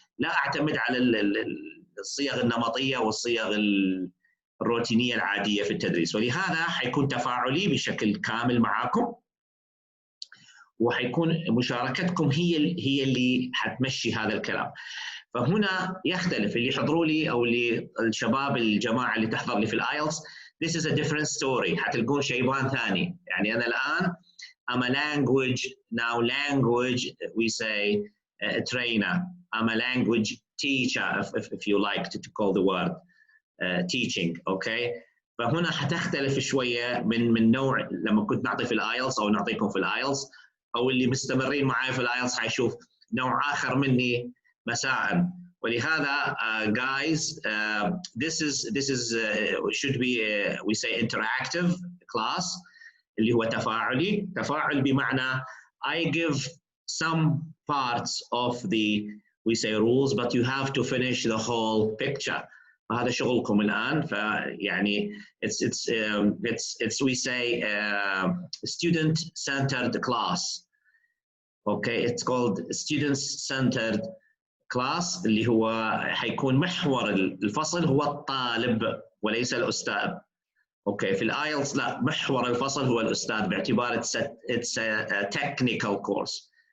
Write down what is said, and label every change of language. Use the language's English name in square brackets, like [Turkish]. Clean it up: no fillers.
[Arabic] لا اعتمد على الصيغ النمطيه والصيغ الروتينيه العاديه في التدريس، ولهذا حيكون تفاعلي بشكل كامل معكم، وحيكون مشاركتكم هي اللي حتمشي هذا الكلام. فهنا يختلف اللي يحضروا لي او اللي الشباب الجماعه اللي تحضر لي في الايلتس. [English] This is a different story. [Arabic] حتلقون شيبان ثاني. يعني انا الان [English] I'm a language we say trainer. I'm a language teacher if you like to call the word teaching. okay. [Arabic] فهنا حتختلف شويه من نوع لما كنت نعطي في الايلتس او نعطيكم في الايلتس، او اللي مستمرين معي في الايلتس حيشوف نوع اخر مني مساء. ولهذا [English] guys this is should be we say interactive class [Arabic] اللي هو تفاعلي. تفاعل بمعنى [English] I give some parts of the we say rules but you have to finish the whole picture. [Arabic] فهذا شغلكم الآن. فيعني [English] it's we say student centered class. okay, it's called student centered class [Arabic] اللي هو حيكون محور الفصل هو الطالب وليس الأستاذ. اوكي. في الايلتس لا، محور الفصل هو الاستاذ باعتبار [English] it's a technical course.